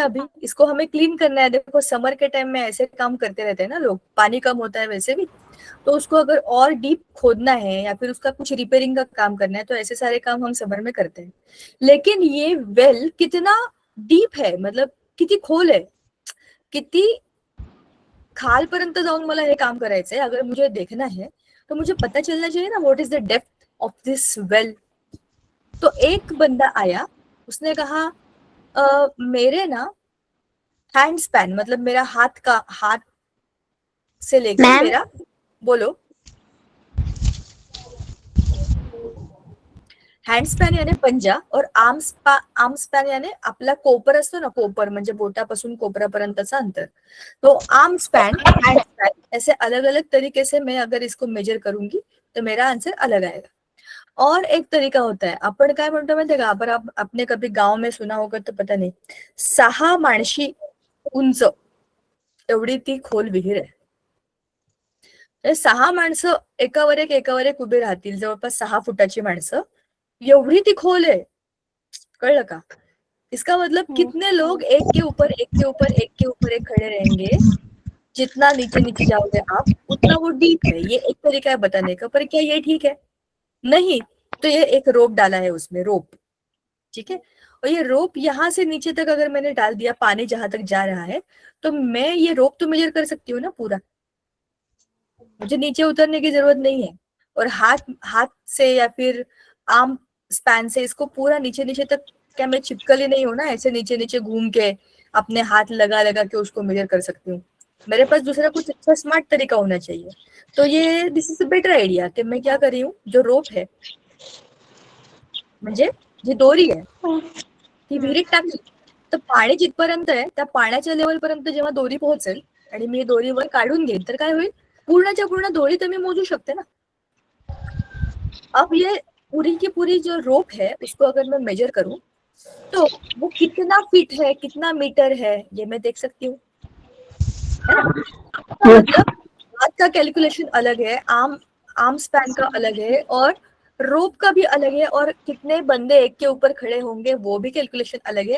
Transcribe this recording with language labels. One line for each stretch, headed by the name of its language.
Hindi: अभी इसको हमें क्लीन करना है। देखो समर के टाइम में ऐसे काम करते रहते हैं ना लोग, पानी कम होता है वैसे भी, तो उसको अगर और डीप खोदना है या फिर उसका कुछ रिपेयरिंग का काम करना है, तो ऐसे सारे काम हम समर में करते हैं। लेकिन ये वेल कितना डीप है, मतलब
Marathi: किती खोल आहे, किती खालपर्यंत जाऊन मला हे काम करायचंय।
Hindi: अगर मुझे देखना है तो मुझे पता चलना चाहिए ना
English: What is the depth of this well.
Hindi: तो एक बंदा आया, उसने कहा मेरे ना हैंड स्पैन, मतलब मेरा हाथ का, हाथ से लेकर मेरा, बोलो,
Marathi: हँड स्पॅन याने पंजा और आर्म स्पॅन याने आपला कोपर असतो ना, कोपर म्हणजे बोटापासून कोपरापर्यंतचा अंतर।
Hindi: तो आर्म स्पैन, हैंड स्पैन, ऐसे अलग अलग तरीके से मैं अगर इसको मेजर करूंगी तो मेरा आंसर अलग आएगा। और एक तरीका होता है,
Marathi: आपण काय म्हणतो माहितीये का, आपण
Hindi: आपने कभी गांव में सुना होगा तो पता नहीं,
Marathi: 6 माणशी उंच एवढी ती खोल विहीर आहे। 6 माणसं एकावर एक उभे राहतील, जवळपास 6 फुटाची माणसं, एवढी ती खोल है, कळलं का।
Hindi: इसका मतलब कितने लोग एक के ऊपर एक के ऊपर एक के ऊपर एक खड़े रहेंगे, जितना नीचे नीचे जाओगे आप उतना वो डीप है। ये एक तरीका है बताने का, पर क्या ये ठीक है? नहीं। तो ये एक रोप डाला है उसमें, रोप, ठीक है। और ये रोप यहाँ से नीचे तक अगर मैंने डाल दिया, पानी जहां तक जा रहा है, तो मैं ये रोप तो मेजर कर सकती हूँ ना पूरा, मुझे नीचे उतरने की जरूरत नहीं है। और हाथ हाथ से या फिर आर्म स्पैन से इसको पूरा नीचे नीचे तक क्या मैं चिपकली नहीं हूं ना, ऐसे नीचे नीचे घूम के अपने हाथ लगा लगा के उसको मेजर कर सकती हूँ। मेरे पास दूसरा कुछ अच्छा स्मार्ट तरीका होना चाहिए। तो ये this is a better idea कि मैं क्या कर रही हूँ, जो रोप है
Marathi: म्हणजे जी दोरी आहे ती विहिरीत टाकली, तर पाणी जिथपर्यंत आहे त्या पाण्याच्या लेवल पर्यंत जेव्हा दोरी पोहोचेल आणि मी दोरीवर काढून घेईन, तर काय होईल, पूर्णच्या पूर्ण दोरी तर मी मोजू शकते ना।
Hindi: अब ये पूरी की पूरी जो रोप है उसको अगर मैं मेजर करूं तो वो कितना फीट है, कितना मीटर है, ये मैं देख सकती हूँ, है ना। मतलब हाथ का कैलकुलेशन अलग है, आर्म स्पैन का अलग है, और रोप का भी अलग है, और कितने बंदे एक के ऊपर खड़े होंगे वो भी कैलकुलेशन अलग है।